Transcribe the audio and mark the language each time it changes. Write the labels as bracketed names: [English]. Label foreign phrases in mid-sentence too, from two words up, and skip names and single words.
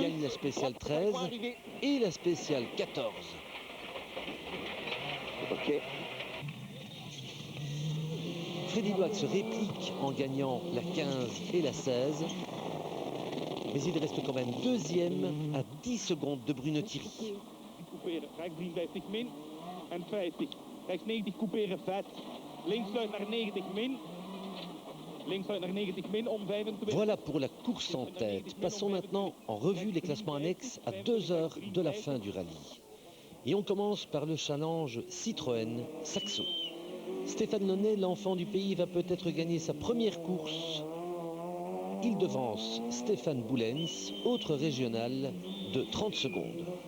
[French] gagne la spéciale 13 et la spéciale 14. Ok. Freddy Loax se réplique en gagnant la 15 et la 16. Mais il reste quand même deuxième à 10 secondes de Bruno Thierry. [Dutch] Rechts 53 min en 50. Rechts 90 couperen vet. Links sluit naar 90 min. Links sluit naar 90 min om 25. [French] Voilà pour la course en tête. Passons maintenant en revue les classements annexes à 2 heures de la fin du rallye. Et on commence par le challenge Citroën Saxo. Stéphane Launay, l'enfant du pays, va peut-être gagner sa première course. Il devance Stéphane Boulens, autre régional, de 30 secondes.